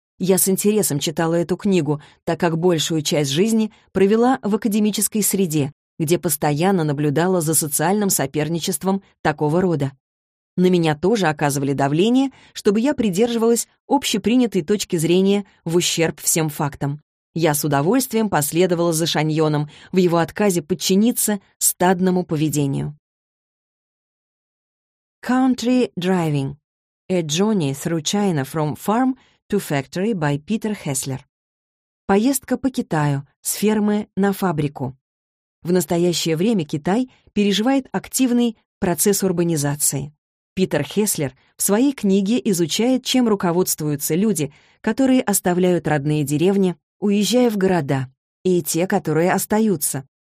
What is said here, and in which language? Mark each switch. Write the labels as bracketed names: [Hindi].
[Russian] Я с интересом читала эту книгу, так как большую часть жизни провела в академической среде, где постоянно наблюдала за социальным соперничеством такого рода. На меня тоже оказывали давление, чтобы я придерживалась общепринятой точки зрения в ущерб всем фактам. Я с удовольствием последовала за Шаньоном в его отказе подчиниться стадному поведению. [English] Country Driving. A Journey Through China from Farm to Factory by Peter Hessler. [Russian] Поездка по Китаю с фермы на фабрику. В настоящее время Китай переживает активный процесс урбанизации. Питер Хеслер в своей книге изучает, чем руководствуются люди, которые оставляют родные деревни, уезжая в города, и те, которые остаются.